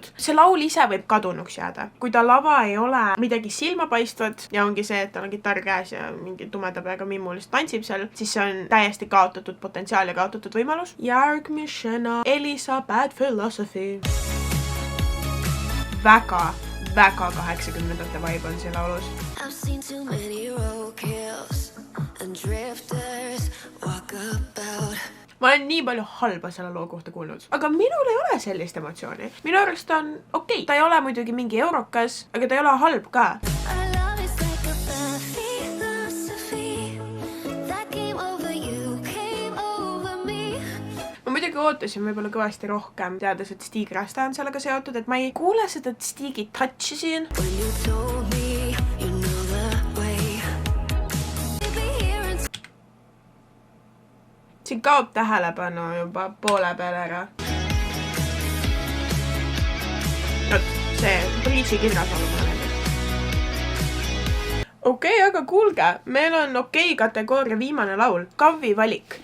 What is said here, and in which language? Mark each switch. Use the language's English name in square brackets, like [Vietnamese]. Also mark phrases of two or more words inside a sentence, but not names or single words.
[Estonian] See laul ise võib kadunuks jääda. Kui ta lava ei ole midagi silmapaistvat ja ongi see, et tal on kitarr käes ja mingi tumeda peaga mimmu lihtsalt tantsib seal, siis see on täiesti kaotatud potentsiaal ja kaotatud võimalus. Järgmisena Elisa Bad Philosophy. Väga 80-ndate vibe on see laulus. [English] I've seen too many roadkills and drifters walk about. [Estonian] Ma olen nii palju halba selle loo kohta kuulnud, aga minul ei ole sellist emotsiooni. Minu arust ta on okei. Ta ei ole muidugi mingi eurokas, aga ta ei ole halb ka. [English] Our love is like a bad philosophy that came over you, came over me. [Estonian] Ma muidugi ootasin võib-olla kõvasti rohkem, teades, et Stig Rästa on sellega seotud, et ma ei kuule seda Stigi touchi siin. [English] When you told me you knew the way. [Estonian] Siin kaob tähelepanu juba poole peale ära. Peachy kindlas laulu mulle meeldib. Okei, aga kuulge, meil on okei kategooria viimane laul, Kavi valik.